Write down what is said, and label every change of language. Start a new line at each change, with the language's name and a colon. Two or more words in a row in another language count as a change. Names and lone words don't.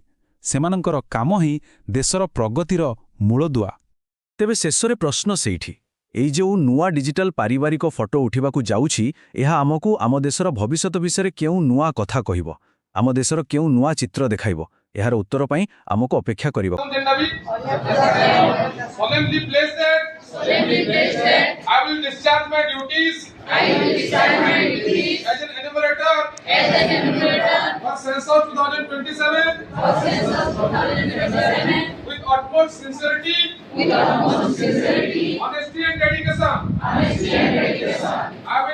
Odia: ସେମାନଙ୍କର କାମ ହିଁ ଦେଶର ପ୍ରଗତିର ମୂଳଦୁଆ। ତେବେ ଶେଷରେ ପ୍ରଶ୍ନ ସେଇଠି, ଏଇ ଯେଉଁ ନୂଆ ଡିଜିଟାଲ ପାରିବାରିକ ଫଟୋ ଉଠିବାକୁ ଯାଉଛି, ଏହା ଆମକୁ ଆମ ଦେଶର ଭବିଷ୍ୟତ ବିଷୟରେ କେଉଁ ନୂଆ କଥା କହିବ? ଆମ ଦେଶର କେଉଁ ନୂଆ ଚିତ୍ର ଦେଖାଇବ? ଏହାର ଉତ୍ତର ପାଇଁ ଆମକୁ ଅପେକ୍ଷା କରିବାକୁ।
English: I will discharge my duties as an enumerator for census 2027 with utmost sincerity, honesty and dedication.